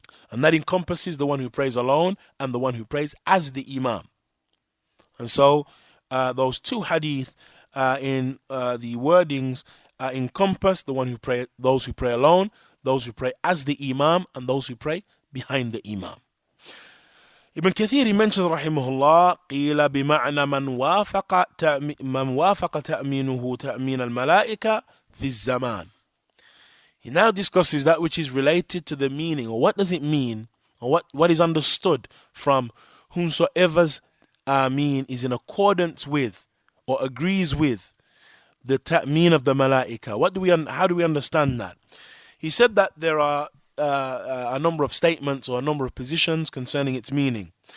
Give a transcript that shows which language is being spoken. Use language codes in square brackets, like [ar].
[en] And that encompasses the one who prays alone and the one who prays as the Imam. And so those two hadith in the wordings encompass the one who pray, those who pray alone, those who pray as the Imam, and those who pray behind the Imam. [ar] Ibn Katheer, [en] he mentions rahimahullah, [ar] قيل بمعنى من وافق تأمينه تأمين الملائكة في الزمان. [en] He now discusses that which is related to the meaning, or what does it mean, or what is understood from whomsoever's Ameen is in accordance with or agrees with the ta'meen of the Malaika. How do we understand that? He said that there are a number of statements or a number of positions concerning its meaning.